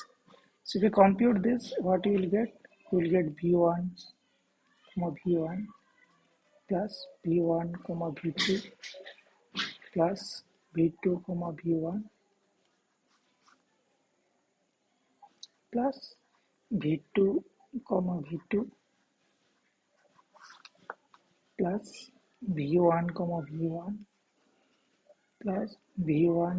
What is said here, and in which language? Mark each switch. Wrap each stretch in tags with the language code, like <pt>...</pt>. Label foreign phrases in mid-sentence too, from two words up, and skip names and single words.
<en>So if you compute this, what you will get? You will get v1 comma v1 plus v1 comma v2 plus v2 comma v1 plus v2 comma v2 plus v1 comma v1 plus v1.</en>